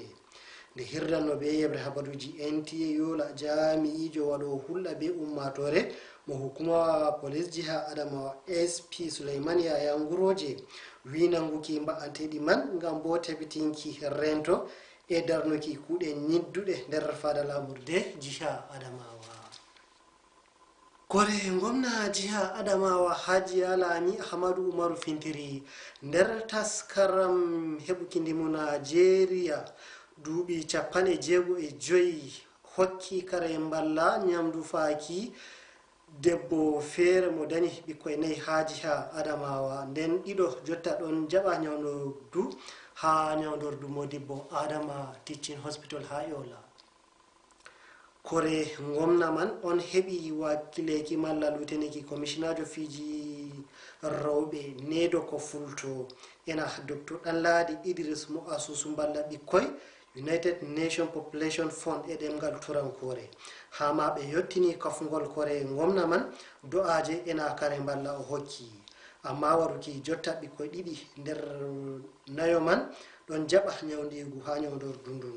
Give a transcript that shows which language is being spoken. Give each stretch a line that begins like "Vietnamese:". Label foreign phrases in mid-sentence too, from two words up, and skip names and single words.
Fula: Nde hirdanno be yebre habaruji NTA Yola jami'ijo waɗo hulɗa be ummatore mo hukuma police jiha Adamawa SP Suleiman Yaya Nguroje wi nanguki mba'anteɗi man ngam bo tabitinki rento e darnuki kuuɗe nyidduɗe nder fada lamurde jiha Adamawa. Kore gwamna jiha Adamawa Hajiya Lami Ahmadu Umaru Fintiri nder taskaram heɓuki ndimu Najeriya duuɓi 15 hokki kare mballa nyamdu faaki debbo feere mo dani ɓikkoy 4 ha jiha Adamawa nden ɗiɗo jotta ɗon jaɓa nyawdodu ha nyawdordu Modibbo Adama Teaching Hospital ha Yola. Kore gwamna man on heɓi wakkileki malla luteneki commissionajo fiji rewɓe nedo ko fulto ena Dr. Ɗanladi Idris mo asusu mballa ɓikkoy United Nations Population Fund e ɗemgal turankore ha ma ɓe yottini kafugol kore gwamna man do'aje ena kare mballa o hokki amma waruki jotta ɓikkoy 2 nder nayo man ɗon jaɓa nyawdigu ha nyawdordu ndun.